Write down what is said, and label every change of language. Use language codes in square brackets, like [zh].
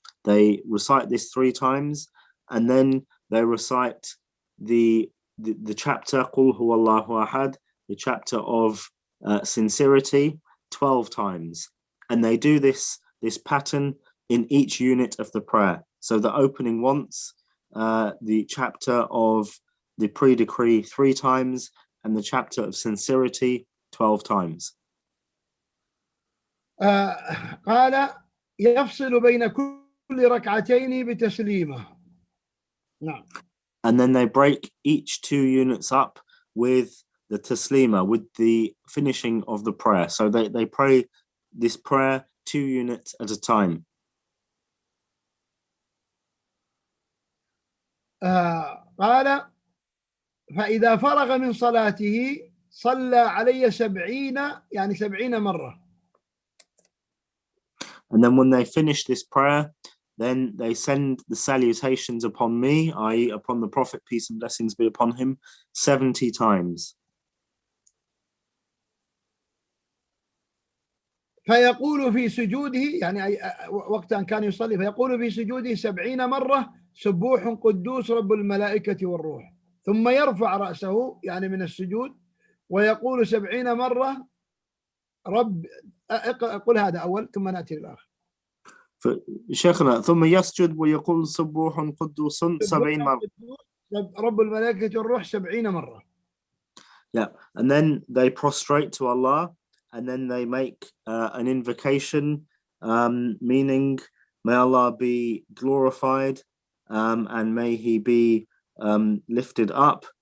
[en] They recite this 3 times, and then they recite the chapter Qul Huwallahu Ahad, the chapter of sincerity, 12 times. And they do this pattern in each unit of the prayer. So the opening once, the chapter of the pre-decree 3 times, and the chapter of sincerity 12 times. [ar] قال يفصل بين كل ركعتين بتسليمة. نعم. [en] And then they break each 2 units up with the taslima, with the finishing of the prayer. So they pray this prayer 2 units at a time. [ar] قال فإذا فرغ من صلاته صلى علي 70 يعني 70 مرة. [en] And then when they finish this prayer, then they send the salutations upon me, i.e. upon the Prophet, peace and blessings be upon him, 70 times. [ar] فيقول في سجوده يعني وقت أن كان يصلي فيقول في سجوده 70 مرة سبوح قدوس رب الملائكة والروح، ثم يرفع رأسه يعني من السجود ويقول 70 مرة رب قل هذا أول ثم نأتي للآخر. شيخنا ثم يسجد ويقول سبوح قدوس 70 مرة. رب الملائكة والروح 70 مرة. [en] Yeah, and then they prostrate to Allah, and then they make an invocation, meaning may Allah be glorified, and may he be lifted up.